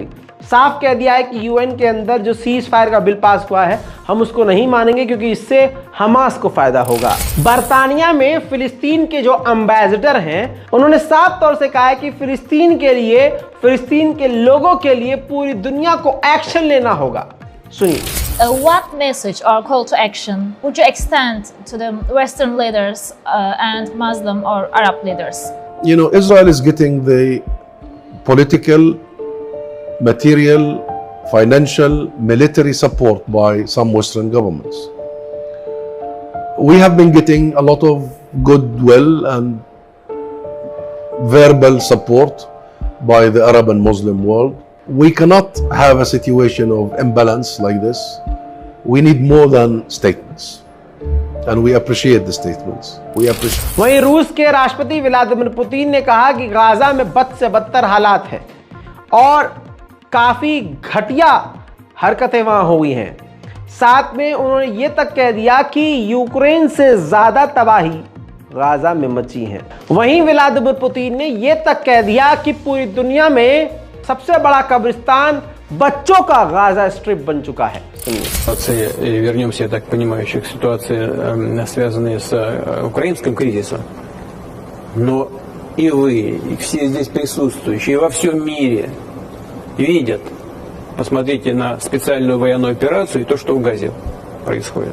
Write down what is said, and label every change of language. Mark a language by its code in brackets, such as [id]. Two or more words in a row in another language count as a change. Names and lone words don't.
[hi] साफ कह दिया है कि यूएन के अंदर जो [en] cease fire [hi] का बिल पास हुआ है हम उसको नहीं मानेंगे क्योंकि इससे हमास को फायदा होगा। बरतानिया में फिलिस्तीन के जो एम्बेसडर हैं उन्होंने साफ तौर से कहा है कि फिलिस्तीन के लिए, फिलिस्तीन के लोगों के लिए पूरी दुनिया को एक्शन लेना होगा। सुनिए। [en] What message or call to action would you extend to the Western leaders and Muslim or Arab leaders? You know, Israel is getting the political, material, financial, military support by some Western governments. We have been getting a lot of goodwill and verbal support by the Arab and Muslim world. We cannot have a situation of imbalance like this. We need more than statements. And we appreciate the statements. We appreciate. [hi] वहीं रूस के राष्ट्रपति व्लादिमीर पुतिन ने कहा कि गाजा में बद से बदतर हालात है और काफी घटिया हरकतें वहां हुई हैं। साथ में उन्होंने ये तक कह दिया कि यूक्रेन से ज्यादा तबाही गाजा में मची है। वहीं व्लादिमीर पुतिन ने ये तक कह दिया कि पूरी दुनिया में सबसे बड़ा कब्रिस्तान बच्चों का गाजा स्ट्रिप बन चुका है। [ru] Вернемся, я так понимаю, еще к ситуации, связанной с украинским кризисом. Но и вы, и все здесь присутствующие, и во всем мире видят, посмотрите на специальную военную операцию и то, что в Газе происходит.